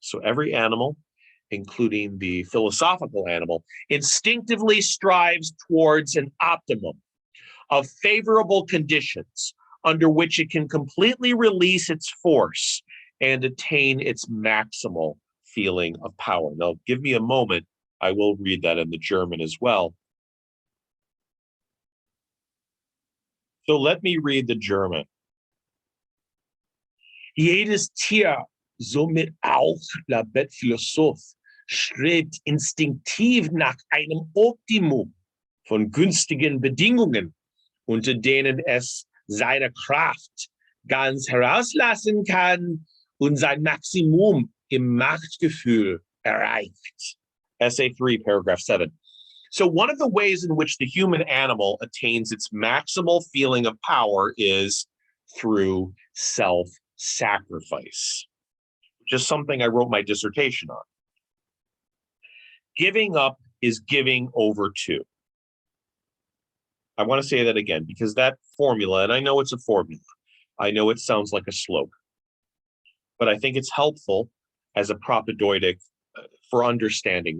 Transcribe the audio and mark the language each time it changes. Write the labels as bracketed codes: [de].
[en] So every animal, including the philosophical animal, instinctively strives towards an optimum of favorable conditions under which it can completely release its force and attain its maximal feeling of power. Now, give me a moment. I will read that in the German as well. So let me read the German. [de] Jedes Tier, somit auch [fr] la bête philosophe, [de] strebt instinktiv nach einem Optimum von günstigen Bedingungen, unter denen es seine Kraft ganz herauslassen kann und sein Maximum im Machtgefühl erreicht. [en] Essay 3, paragraph 7. So one of the ways in which the human animal attains its maximal feeling of power is through self-sacrifice, which is something I wrote my dissertation on. Giving up is giving over to. I want to say that again, because that formula, and I know it's a formula, I know it sounds like a slogan, but I think it's helpful as a propedeutic for understanding.